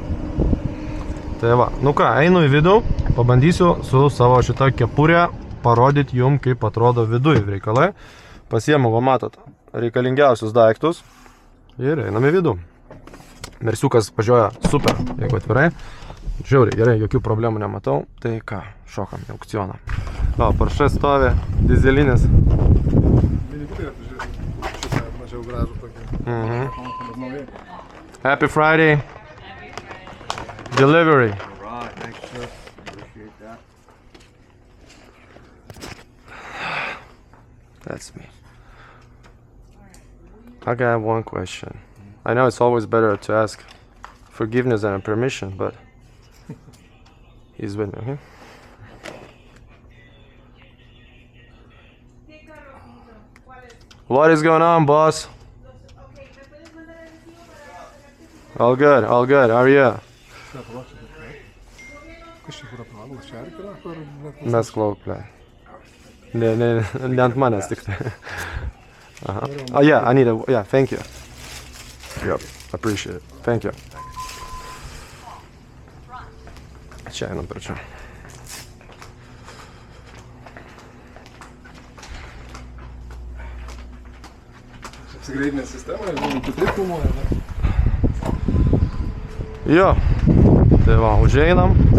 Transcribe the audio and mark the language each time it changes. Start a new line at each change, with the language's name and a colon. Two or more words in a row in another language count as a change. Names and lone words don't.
Lithuanian: Tai va, nu ką, einu į vidų, pabandysiu su savo šitą kepurę parodyti jums, kaip atrodo viduj reikalai. Pasiemu, va, matot, reikalingiausius daiktus ir einam į vidų. Mersiukas važiuoja super, jeigu atvirai. Žiauriai, gerai, jokių problemų nematau. Tai ką, šokam į aukcioną. Va, Porsche stovi, dizelinis.
English: Happy Friday. Delivery. Alright, thanks sir. Appreciate that. That's me. I got one question. I know it's always better to ask forgiveness and permission, but he's with me, okay? What is going on, boss? All good, all good. How are you?
Lithuanian: Mes klauk, ble. Ne ant manęs tik tai.
English: Aha. Oh, yeah, I need a... Yeah, thank you. Yep, appreciate it. Thank you.
Lithuanian: Čia einam per čia. Apsigreidinė sistema, jeigu kitaip filmuoja, ne? Jo, tai va, užeinam.